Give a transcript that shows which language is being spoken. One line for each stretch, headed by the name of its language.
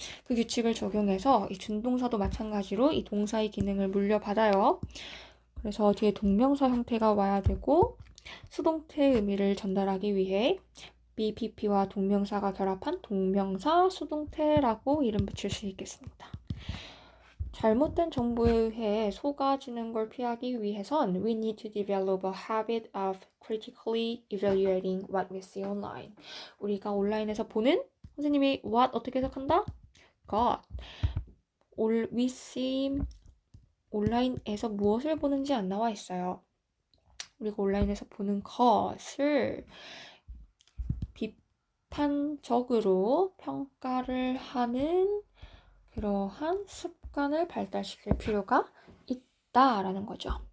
Korean: 그 규칙을 적용해서 이 준동사도 마찬가지로 이 동사의 기능을 물려받아요. 그래서 뒤에 동명사 형태가 와야 되고 수동태의 의미를 전달하기 위해 BPP와 동명사가 결합한 동명사 수동태라고 이름 붙일 수 있겠습니다. 잘못된 정보에 의해 속아지는 걸 피하기 위해선
English: we need to develop a habit of critically evaluating what we see online.
Korean: 우리가 온라인에서 보는 선생님이 what 어떻게 해석한다? God.
English: we see
Korean: 온라인에서 무엇을 보는지 안 나와 있어요. 우리가 온라인에서 보는 것을 비판적으로 평가를 하는 그러한 습관을 발달시킬 필요가 있다라는 거죠.